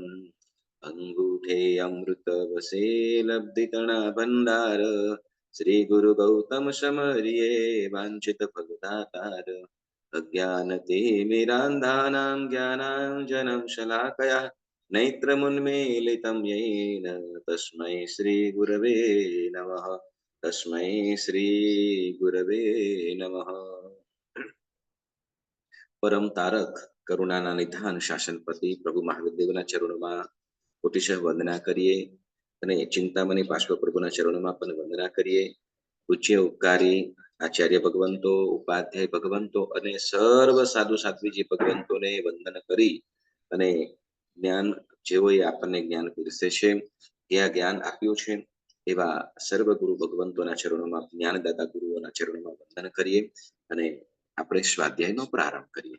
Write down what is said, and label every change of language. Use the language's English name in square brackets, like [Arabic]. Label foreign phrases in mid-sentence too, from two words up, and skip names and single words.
[Gujarati] અંગૂઠે અમૃત વસે લબ્ધિતણા ભંડાર, શ્રી ગુરુ ગૌતમ સમર્યે વાંછિત ફલદાતાર. [Sanskrit] અજ્ઞાનતિમિરાંધાનાં જ્ઞાનાંજनं શલાકયા, નૈત્રमुन्मीलितं येन तस्मै श्रीगुरवे नमः. तस्मै श्रीगुरवे नमः. [Gujarati] પરમ તારક કરુણાના નિધાન શાસનપતિ પ્રભુ મહાદેવના ચરણોમાં કોટિશઃ વંદના કરીએ અને ચિંતામણી પાર્શ્વ પ્રભુના ચરણોમાં પણ વંદના કરીએ. પૂજ્ય ઉપકારી આચાર્ય ભગવંતો, ઉપાધ્યાય ભગવંતો અને સર્વ સાધુ સાધ્વીજી ભગવંતોને વંદન કરી અને જ્ઞાન જેઓએ આપણને જ્ઞાન પીરસે છે, ત્યાં જ્ઞાન આપ્યું છે એવા સર્વ ગુરુ ભગવંતોના ચરણોમાં, જ્ઞાનદાતા ગુરુઓના ચરણોમાં વંદન કરીએ અને આપણે સ્વાધ્યાયનો પ્રારંભ કરીએ.